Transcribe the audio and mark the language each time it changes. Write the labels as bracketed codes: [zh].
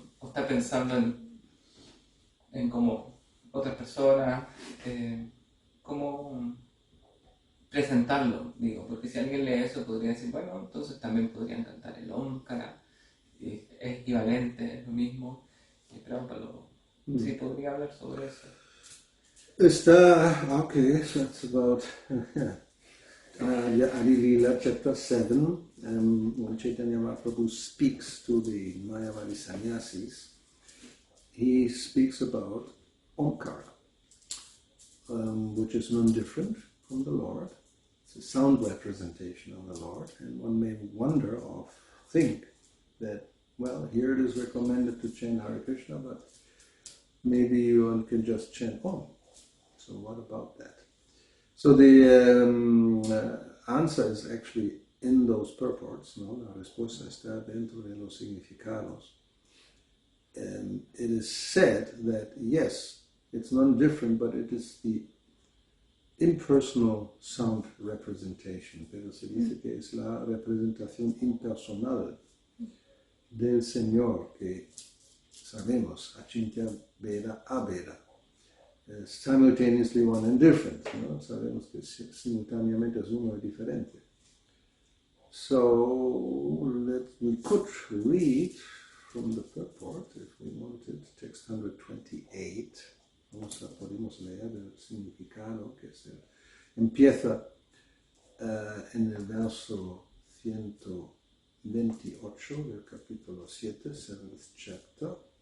[es] ¿O está pensando en cómo otras personas, cómo presentarlo, digo? Porque si alguien lee eso podría decir, bueno, entonces también podrían cantar el Omkara, es equivalente, es lo mismo. Y preguntarlo, sí podría hablar sobre eso. [en] Okay, so it's about Adi Lila chapter 7, when Chaitanya Mahaprabhu speaks to the Mayavadi sannyasis, he speaks about Omkara, which is none different from the Lord. It's a sound representation of the Lord, and one may wonder or think that, well, here it is recommended to chant Hare Krishna, but maybe one can just chant Om. So what about that? So the answer is actually in those purports, [es] ¿no? La respuesta está dentro de los significados. [en] And it is said that, yes, it's not different, but it is the impersonal sound representation. [es] Pero se dice que es la representación impersonal del Señor que sabemos, Achintya Veda Aveda. [en] Simultaneously one and different, [es] ¿no? Sabemos que simultáneamente es uno y diferente. [en] So we could read from the purport, if we wanted, text 128. [es] Podemos leer el significado que empieza en el verso 128 del capítulo 7, [en] 7th chapter.